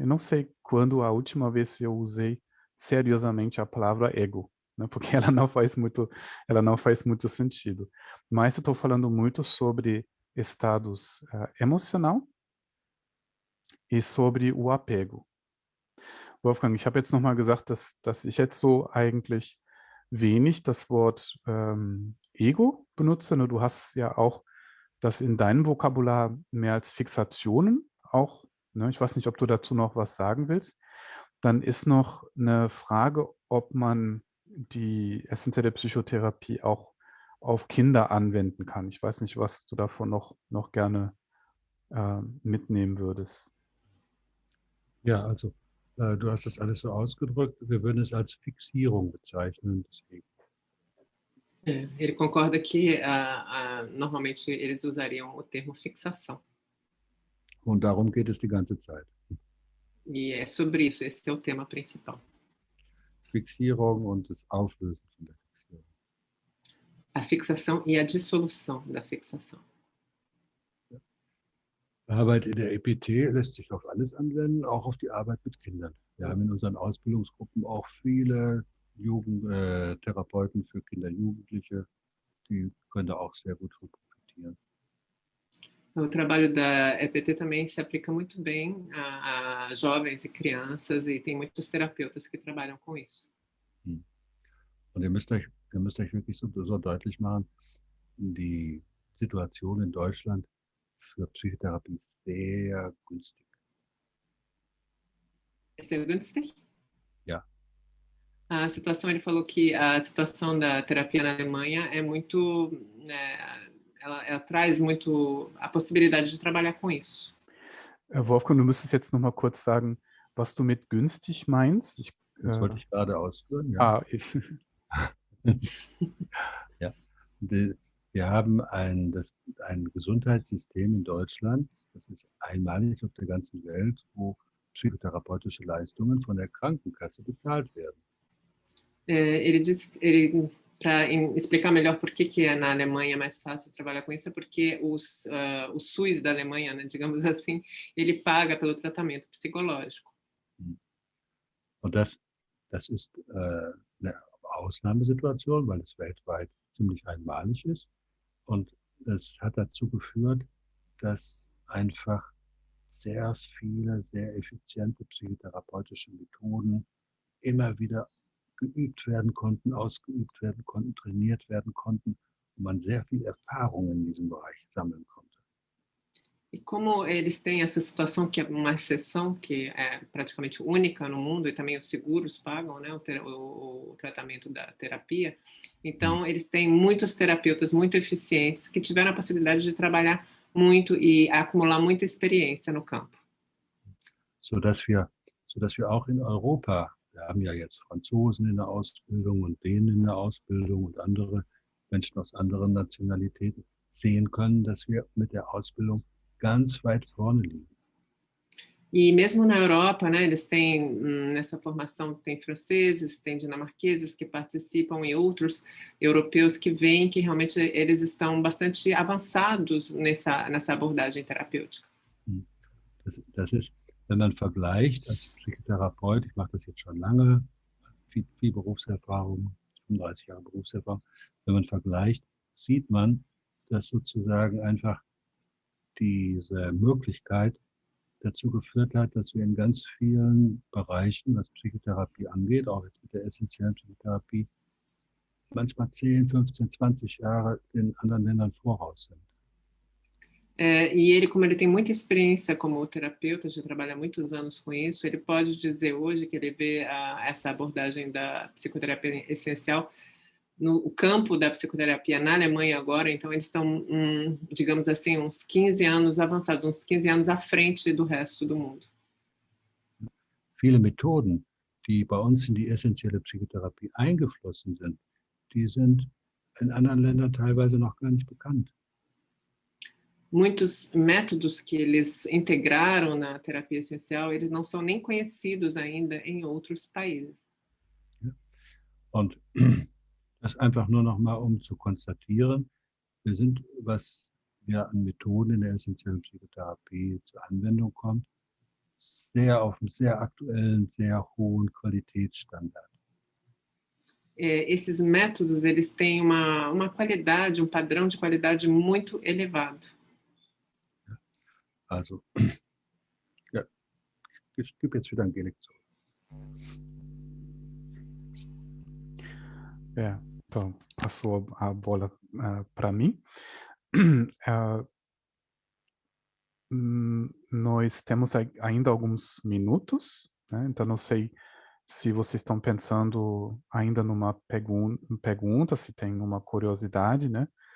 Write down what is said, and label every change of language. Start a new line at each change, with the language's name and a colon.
Portuguese: Eu não sei quando a última vez eu usei seriosamente a palavra ego, né? Porque ela não faz muito sentido. Mas eu estou falando muito sobre estados emocional e sobre o apego.
German: Wolfgang, ich habe jetzt nochmal gesagt, dass ich jetzt so eigentlich wenig das Wort Ego benutze. Du hast ja auch das in deinem Vokabular mehr als Fixationen auch, ne? Ich weiß nicht, ob du dazu noch was sagen willst. Dann ist noch eine Frage, ob man die essentielle Psychotherapie auch auf Kinder anwenden kann. Ich weiß nicht, was du davon noch gerne mitnehmen würdest. Ja, also du hast das alles so ausgedrückt. Wir würden es als Fixierung bezeichnen. Deswegen.
Portuguese: Ele concorda que normalmente eles usariam o termo fixação.
German: Und darum geht es die ganze Zeit.
Portuguese: E é sobre isso, esse é o tema principal.
German: Fixierung und das Auflösen von der Fixierung.
Portuguese: A fixação e a dissolução da fixação.
German: Arbeit in der EPT lässt sich auf alles anwenden, auch auf die Arbeit mit Kindern. Wir haben in unseren Ausbildungsgruppen auch viele Therapeuten für Kinder und Jugendliche, die können da auch sehr gut von profitieren.
Portuguese: O trabalho da EPT também se aplica muito bem a jovens e crianças, e tem muitos terapeutas que trabalham com isso.
German: Und ihr müsst euch wirklich so deutlich machen, die Situation in Deutschland für Psychotherapie ist sehr günstig. Sehr günstig? Ja.
Portuguese: A situação, ele falou que a situação da terapia na Alemanha é muito, ela traz muito a possibilidade de trabalhar com isso.
German: Wolfgang, du müsstest jetzt noch mal kurz sagen, was du mit günstig meinst. Das wollte ich gerade ausführen. Ja. Ja. Wir haben ein Gesundheitssystem in Deutschland, das ist einmalig auf der ganzen Welt, wo psychotherapeutische Leistungen von der Krankenkasse bezahlt werden.
Portuguese: Para explicar melhor por que na Alemanha é mais fácil trabalhar com isso, é porque o SUS da Alemanha, né, digamos assim, ele paga pelo tratamento psicológico.
German: Und das ist eine Ausnahmesituation, weil es weltweit ziemlich einmalig ist. Und das hat dazu geführt, dass einfach sehr viele, sehr effiziente psychotherapeutische Methoden immer wieder geübt werden konnten, ausgeübt werden konnten, trainiert werden konnten und man sehr viel Erfahrung in diesem Bereich sammeln konnte.
Portuguese: E como eles têm essa situação, que é uma exceção, que é praticamente única no mundo, e também os seguros pagam, né, o tratamento da terapia, então eles têm muitos terapeutas muito eficientes que tiveram a possibilidade de trabalhar muito e acumular muita experiência no campo.
German: Sodass wir auch in Europa, wir haben ja jetzt Franzosen in der Ausbildung und Dänen in der Ausbildung und andere Menschen aus anderen Nationalitäten, sehen können, dass wir mit der Ausbildung ganz weit vorne liegen.
Portuguese: E mesmo na Europa, né, eles têm, nessa formação, tem franceses, tem dinamarqueses que participam e outros europeus que veem que realmente eles estão bastante avançados nessa abordagem terapêutica.
German: Das ist, wenn man vergleicht als Psychotherapeut, ich mache das jetzt schon lange, viel Berufserfahrung, 35 Jahre Berufserfahrung, wenn man vergleicht, sieht man, dass sozusagen einfach diese Möglichkeit dazu geführt hat, dass wir in ganz vielen Bereichen, was Psychotherapie angeht, auch jetzt mit der essentiellen Psychotherapie, manchmal 10, 15, 20 Jahre den anderen Ländern voraus sind.
Portuguese: E ele, como ele tem muita experiência como terapeuta, já trabalha há muitos anos com isso, ele pode dizer hoje que ele vê essa abordagem da psicoterapia essencial no campo da psicoterapia na Alemanha agora, então eles estão, digamos assim, uns 15 anos avançados, uns 15 anos à frente do resto do mundo.
German: Viele Methoden, die bei uns in die essentielle Psychotherapie eingeflossen sind, die sind in anderen Ländern teilweise noch gar nicht bekannt.
Portuguese: Muitos métodos que eles integraram na terapia essencial, eles não são nem conhecidos ainda em outros países.
German: Und das einfach nur noch mal, um zu konstatieren, wir sind, was ja an Methoden in der essentiellen Psychotherapie zur Anwendung kommt, sehr auf einem sehr aktuellen, sehr hohen Qualitätsstandard.
Portuguese: Esses métodos, eles têm uma qualidade, padrão de qualidade muito elevado.
German: Also, ja, ich gebe jetzt wieder Angelik zurück.
Portuguese: Então, passou a bola para mim. Nós temos ainda alguns minutos, né? Então não sei se vocês estão pensando ainda numa pergunta, se tem uma curiosidade, né?